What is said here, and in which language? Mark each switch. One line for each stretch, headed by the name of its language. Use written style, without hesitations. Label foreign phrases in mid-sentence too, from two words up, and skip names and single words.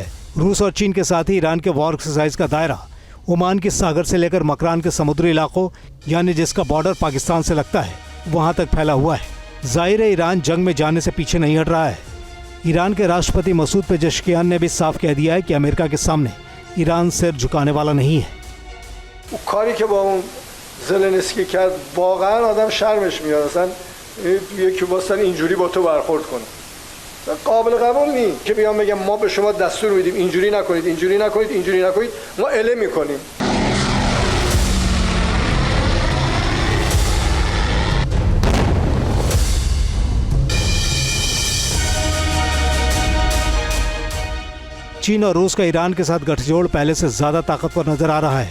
Hindi: रूस और चीन के साथ ही ईरान के
English: war exercise
Hindi: का दायरा ओमान के सागर से लेकर मकरान के समुद्री इलाकों यानी जिसका बॉर्डर पाकिस्तान से लगता है वहां तक फैला हुआ है। जाहिर है ईरान जंग में जाने से पीछे नहीं हट रहा है। ईरान के राष्ट्रपति मसूद पेजेश्कियान ने भी साफ कह दिया है कि अमेरिका के सामने ईरान सिर झुकाने वाला नहीं है।
Persian: کاری که با اون زلنسکی کرد واقعا آدم شرمش میاد، اصلا یکی واسه اینجوری با تو برخورد کنه قابل قبول نیست که بیان بگم ما به شما دستور میدیم اینجوری نکنید اینجوری نکنید اینجوری نکنید، ما اله میکنیم.
Hindi: चीन और रूस का ईरान के साथ गठजोड़ पहले से ज्यादा ताकतवर नजर आ रहा है।